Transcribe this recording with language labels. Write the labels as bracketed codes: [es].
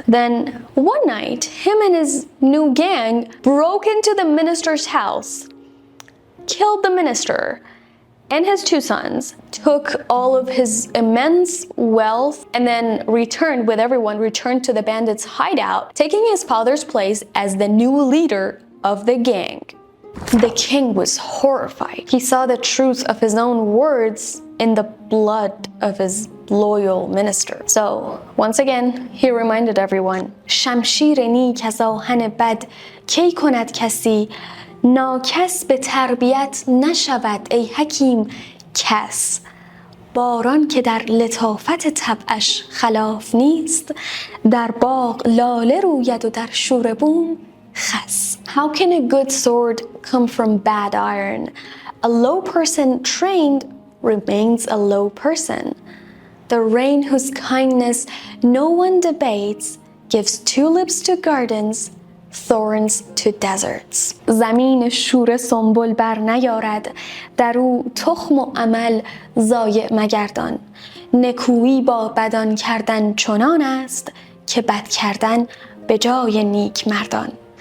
[en] Then one night, him and his new gang broke into the minister's house, killed the minister and his 2 sons, took all of his immense wealth, and then returned to the bandits' hideout, taking his father's place as the new leader of the gang. The king was horrified. He saw the truth of his own words in the blood of his loyal minister. So once again, he reminded everyone, [fa] شمشیر نیک از آهن بد کی کند کسی ناکس به تربیت نشود ای حکیم کس باران که در لطافت طبعش خلاف نیست در باغ لاله روید و در شوره بوم خس. [en] How can a good sword come from bad iron? A low person trained remains a low person. The rain whose kindness no one debates gives tulips to gardens, thorns to deserts. [fa] زمین شوره سنبل بر نیارد در او تخم و عمل ضایع مگردان نکویی با بدان کردن چنان است که بد کردن به جای نیک مردان.